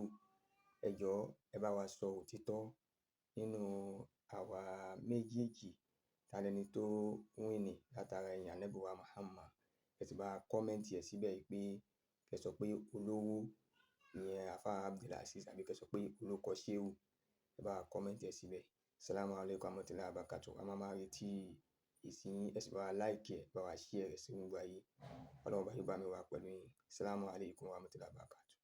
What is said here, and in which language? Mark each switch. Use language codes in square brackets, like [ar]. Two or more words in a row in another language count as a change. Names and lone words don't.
[yo] Ẹ jọ̀ọ́ ẹ bá wa sọ òtítọ́ nínú àwa méjèèjì ta lẹni tó wíìnì látara ẹ̀yìn Ànábì wa Muhammad. Ẹ sì bá kọ́mẹ́ǹtì ẹ̀ síbẹ̀ pé kẹ́ sọ pé Olówó ìyẹn àfáà Abdulaziz àbí kẹ́ sọ pé Olókọ̀ṣewu. Ẹ bá kọ́mẹ́ǹtì ẹ̀ síbẹ̀. [ar] السلام عليكم ورحمة الله وبركاته. [yo] A máa retí èsì yín. Ẹ sì bá wa láìkì ẹ̀, bá wa share rẹ̀ sí gbogbo ayé. Ọlọ́run bá yín bá mi wà pẹ̀lú yín. [ar] السلام عليكم ورحمة الله وبركاته.